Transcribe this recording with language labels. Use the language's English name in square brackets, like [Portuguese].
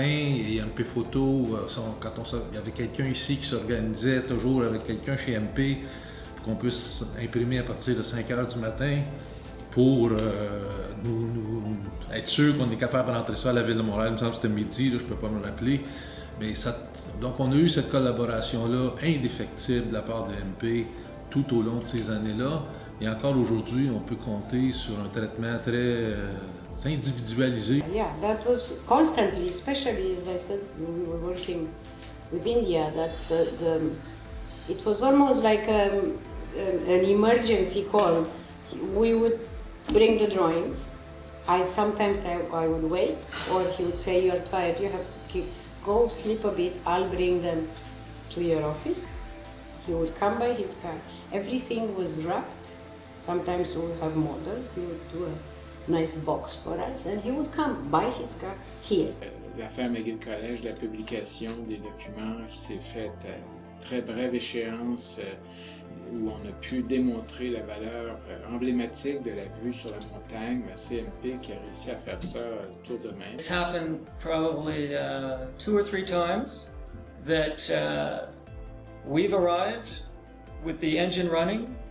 [French] Et MP Photo, il y avait quelqu'un ici qui s'organisait toujours avec quelqu'un chez MP pour qu'on puisse imprimer à partir de 5 heures du matin, pour nous être sûr qu'on est capable de rentrer ça à la Ville de Montréal. Il me semble que c'était midi, là, je ne peux pas me rappeler. Mais donc on a eu cette collaboration-là indéfectible de la part de MP tout au long de ces années-là. Et encore aujourd'hui, on peut compter sur un traitement très individualisé. [English] Yeah, that was constantly, especially as I said, when we were working with India, that it was almost like an emergency call. We would bring the drawings. Sometimes I would wait, or he would say, "You're tired. You have to go sleep a bit. I'll bring them to your office." He would come by his car. Everything was wrapped. Sometimes we would have model. He would do a nice box for us, and he would come by his car here. [French] L'affaire McGill-College, la publication des documents qui s'est faite à très brève échéance, où on a pu démontrer la valeur emblématique de la vue sur la montagne. C'est MP qui a réussi à faire ça tour de main. [English] It's happened probably 2 or 3 times that we've arrived with the engine running.